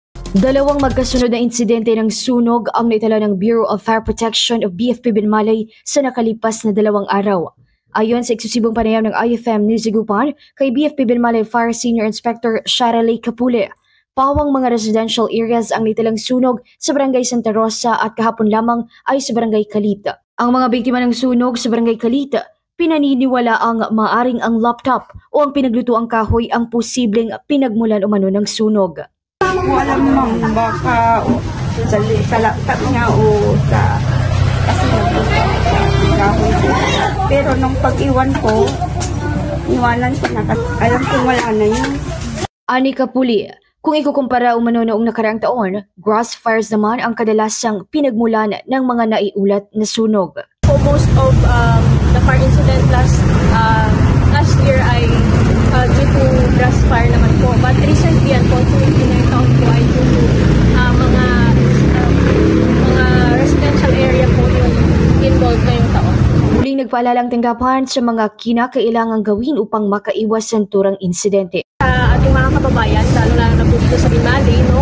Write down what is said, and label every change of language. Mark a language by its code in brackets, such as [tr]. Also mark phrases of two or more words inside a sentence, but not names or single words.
[tl] Dalawang magkasunod na insidente ng sunog ang naitala ng Bureau of Fire Protection of BFP Binmalay sa nakalipas na 2 araw. Ayon sa eksklusibong panayam ng IFM News Dagupan kay BFP Binmalay Fire Senior Inspector Sharalay Capule, pawang mga [en] residential areas [tl] ang naitalang sunog sa Barangay Santa Rosa at kahapon lamang ay sa Barangay Calita. Ang mga biktima ng sunog sa Barangay Calita, pinaniniwala ang maaring ang laptop o ang pinaglutuang kahoy ang posibleng pinagmulan umano ng sunog. Wala mong baka sa laptop niya o sa kasi kahoy. Pero nung pag-iwan ko, iwanan ko na alam kong wala na yun. Ani Kapuli, kung ikukumpara umano noong nakaraang taon, [en] grass fires [tl] naman ang kadalasang pinagmulan ng mga naiulat na sunog. [en] So most of the fire incident last year ay due to grass fire [tl] naman po. [en] But recently, unfortunately, [tl] na taon po ay [en] due to [tl] mga [en] residential area [tl] po yung involved ngayong taon. Muling nagpaalala ang tanggapan sa mga kinakailangang gawin upang makaiwas sa turang insidente. Sa ating mga kababayan, lalo na po dito sa Binmalay, no?